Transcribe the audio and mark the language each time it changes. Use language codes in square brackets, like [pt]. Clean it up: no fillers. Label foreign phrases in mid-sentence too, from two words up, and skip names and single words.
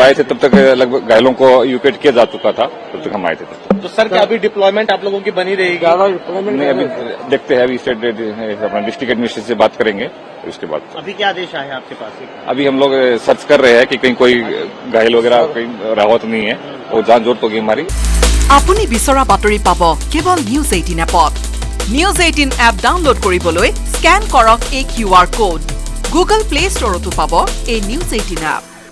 [hi] आए थे तब तक लगभग घायलों को इवैक्यूएट किया जा चुका था, तब तक हम आए थे तब तक। तो सर, क्या अभी डिप्लॉयमेंट आप लोगों की बनी रहेगी? नहीं, अभी देखते हैं, अभी स्टेट अपना डिस्ट्रिक्ट एडमिनिस्ट्रेशन से बात करेंगे, उसके बाद। अभी क्या आदेश आए आपके पास? अभी हम लोग सर्च कर रहे हैं कि कहीं कोई घायल वगैरह कहीं राहत नहीं है, और जान जरूरत होगी हमारी। [as] আপুনি বিচৰা বাতৰি পাব কেৱল নিউজ 18 এপত। নিউজ 18 এপ ডাউনলোড কৰিবলৈ স্ক্যান কৰক এই QR কোড। গুগল প্লে ষ্টৰতো পাব এই নিউজ 18 এপ।